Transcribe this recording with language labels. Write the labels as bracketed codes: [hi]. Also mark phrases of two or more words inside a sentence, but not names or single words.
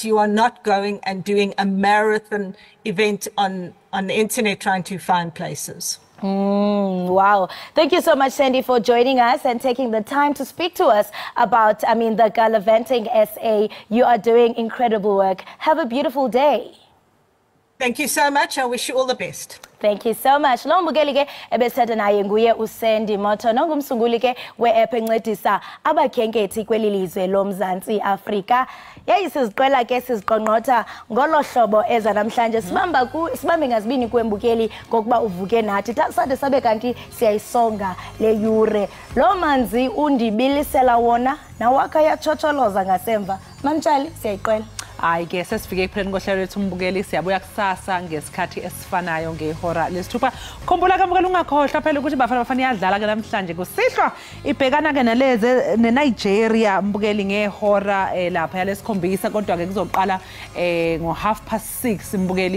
[en] You are not going and doing a marathon event on the internet trying to find places. Wow. Thank you so much, Sandy, for joining us and taking the time to speak to us about, the Gallivanting SA. You are doing incredible work. Have a beautiful day. Thank you so much. I wish you all the best. Thank you so much. [xh] Lo mbukeli ke ebesatha naye nguye uSandy Moto nongumsunguli ke we-app encedisa abakhenkethi kweli lizwe loMzantsi Afrika. Yayisiziqela ke siziqonqotha ngolo hlobo eza namhlanje sibambe ngazibini kwembukeli ngokuba uvuke nathi sade sabe kanti siyayisonga le yure. Lo manzi undibilisela wona nawakha yachocholoza ngasemva. Mamtshali siyayiqela. Hayi ke sesifike ekupheleni kohlelo lethu umbukeli [zu] siyabuya kusasa ngesikhathi esifanayo ngehora lesithupha. Khumbula kamukela ungakhohlwa phela ukuthi Bafana Bafana iyadlala ke namhlanje kusihlwa ibhekana ke naleze neNigeria mbukeli ngehora lapha yalesikhombisa kodwa ke kuzoqala ngo 6:30 mbukeli.